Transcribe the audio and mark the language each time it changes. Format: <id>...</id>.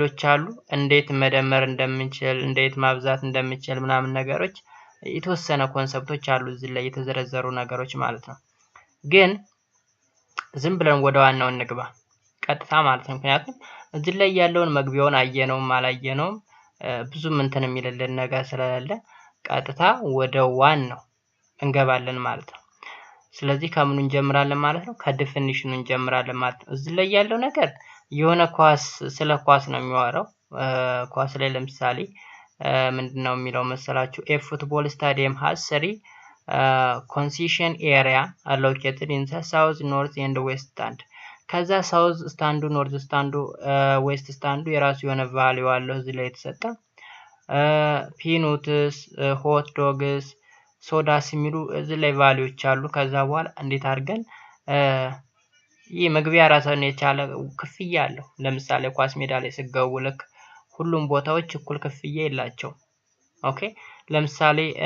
<am>አሉ እንዴት መደመር እንደምንችል እንዴት ማብዛት እንደምንችል ምናምን ነገሮች የተወሰነ ኮንሰፕቶች አሉ እዚህ ላይ የተዘረዘሩ ነገሮች ማለት ነው። ግን ዝም ብለን ወደ ዋናው እንግባ ቀጥታ ማለት ነው። ምክንያቱም እዚህ ላይ ያለውን መግቢያውን አየነውም አላየነውም ብዙም እንትን የሚልልን ነገር ስለሌለ ቀጥታ ወደ ዋናው እንገባለን ማለት ነው። ስለዚህ ከምን እንጀምራለን ማለት ነው? ከዲፊኒሽኑ እንጀምራለን ማለት ነው። እዚህ ላይ ያለው ነገር የሆነ ስለ ኳስ ነው የሚያወራው። ኳስ ላይ ለምሳሌ ምንድነው የሚለው መሰላችሁ?</am> <en>A football stadium has 3 concession area allocated in the south, north and west stand.</en> <am>ከዛ ሳውዝ ስታንዱ፣ ኖርዝ ስታንዱ፣ ዌስት ስታንዱ የራሱ የሆነ ቫልዩ አለው እዚህ ላይ የተሰጠ ፒኑትስ፣ ሆት ዶግስ፣ ሶዳስ የሚሉ እዚህ ላይ ቫልዩዎች አሉ። ከዛ በኋላ እንዴት አድርገን ይህ መግቢያ ራሱን የቻለ ክፍያ አለው። ለምሳሌ ኳስ ሜዳ ላይ ሲገቡ ልክ ሁሉም ቦታዎች እኩል ክፍያ የላቸው። ኦኬ ለምሳሌ</am>